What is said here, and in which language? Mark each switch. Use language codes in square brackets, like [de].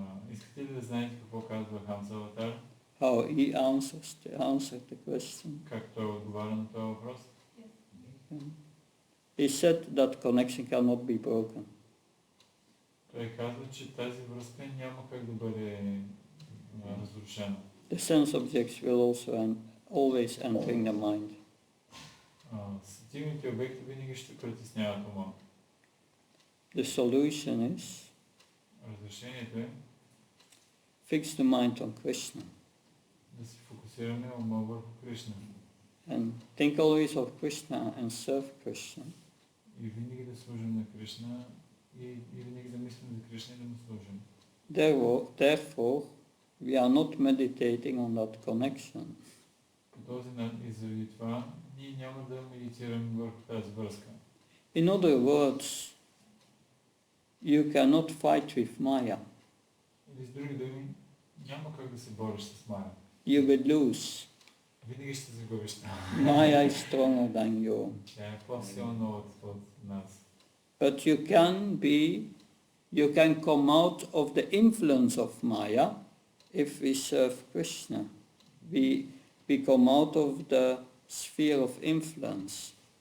[bg] Искате ли да знаете какво казва Хамсаватар? [en] How he answered the question. [bg] Как той отговаря на този въпрос? [en] He said that connection cannot be broken. [bg] Той казва, че тази връзка няма как да бъде разрушена. [en] The sense objects will also always entering the mind. [bg] Сетивните обекти винаги ще притесняват ума. [en] The solution is [bg] Разрешението е [en] fix the mind on Krishna [bg] да се фокусираме ума върху Кришна. [en] and think always of Krishna and serve Krishna. [bg] И винаги да служим на Кришна и винаги да мислим за Кришна и да му служим. [en] Therefore, we are not meditating on that connection. [bg] По този начин и заради това ние няма да медитираме върху тази връзка. [en] In other words, you cannot fight with Maya. [bg] Или с други думи, няма как да се бориш с Майя. [en] You will lose. [bg] Винаги ще загубиш. [en] Maya is stronger than you. [bg] Тя е по-силна от нас. [en] But you can come out of the influence of Maya if we serve Krishna. We come out of the sphere of influence.